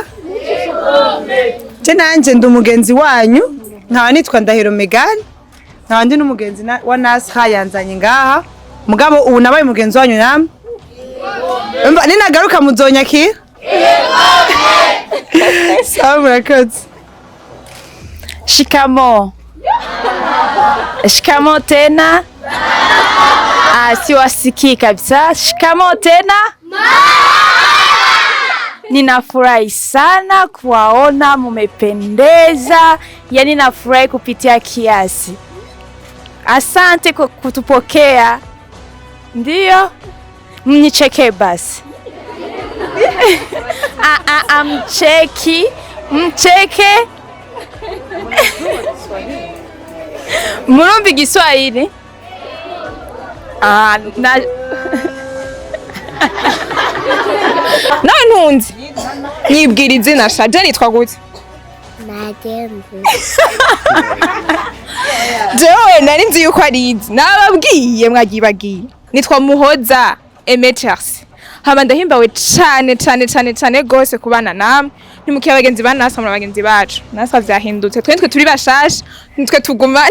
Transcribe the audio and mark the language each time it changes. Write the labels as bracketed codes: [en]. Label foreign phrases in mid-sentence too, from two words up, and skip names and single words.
[rn] Je nanje ndi umugenzi wanyu nkaba nitwa Ndahiro Megan nkaba ndi n'umugenzi wa Nasra yanzanye ngaha mugabo ubu nabaye umugenzi wanyu namwe ninagaruka muzonyakira sawa murakoze [sw] shikamo tena siwasikii kabisa shikamo tena ninafurahi sana kuwaona mumependeza yani nafurahi kupitia kiasi asante kwa kutupokea ndio mnicheke basi [rn] mcheke Murumbi Kiswahili ntunzi nibwira izina shaje nitwa gute jewe nari nzi yuko ari izi nababwiye mwagibagiye nitwa Muhoza Emeters hama ndahimbawe cyane gose kubana namwe ntimukiye abagenzi banasa mu bagenzi bacu nasa vyahindutse twe turi bashasha nitwe tugumana